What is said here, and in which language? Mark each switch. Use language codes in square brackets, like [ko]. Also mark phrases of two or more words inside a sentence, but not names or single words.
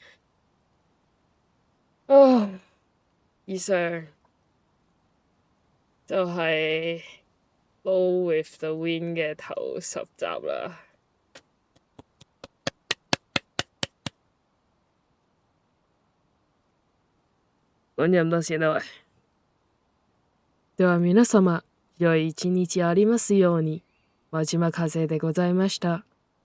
[yue] 以上就係 Go with the Wind 嘅頭10集啦。講住咁多先啦，喂。 [ja] では皆様、良い一日ありますように。真島風でございました。